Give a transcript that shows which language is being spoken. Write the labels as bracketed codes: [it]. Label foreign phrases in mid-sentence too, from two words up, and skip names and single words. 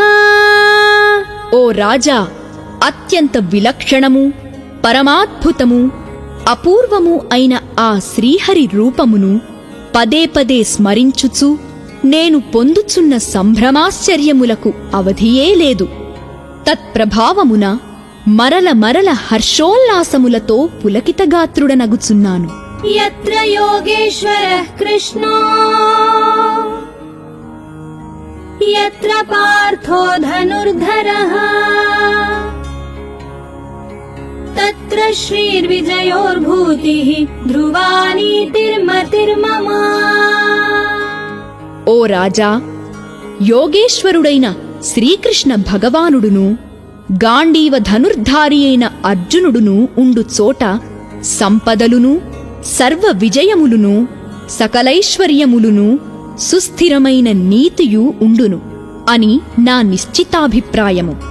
[te] ఓ రాజా, అత్యంత విలక్షణము, పరమాద్భుతము, అపూర్వము అయిన ఆ శ్రీహరి రూపమును పదే పదే స్మరించుచు నేను పొందుచున్న సంభ్రమాశ్చర్యములకు అవధియే లేదు. తత్ప్రభావమున మరల మరల హర్షోల్లాసములతో పులకితగాత్రుడనగుచున్నాను. [sa] యత్ర యోగేశ్వరః కృష్ణో యత్ర పార్థో ధనుర్ధరః తత్ర यत्र श्रीर्विजयोर्भूतिः ध्रुवा नीतिर्मतिर्मम। [te] ఓ రాజా, యోగేశ్వరుడైన శ్రీకృష్ణ భగవానుడును గాండీవ ధనుర్ధారి అయిన అర్జునుడును ఉండు చోట సంపదలును సర్వ విజయములును సకలైశ్వర్యములును సుస్థిరమైన నీతియు ఉండును అని నా నిశ్చితాభిప్రాయము.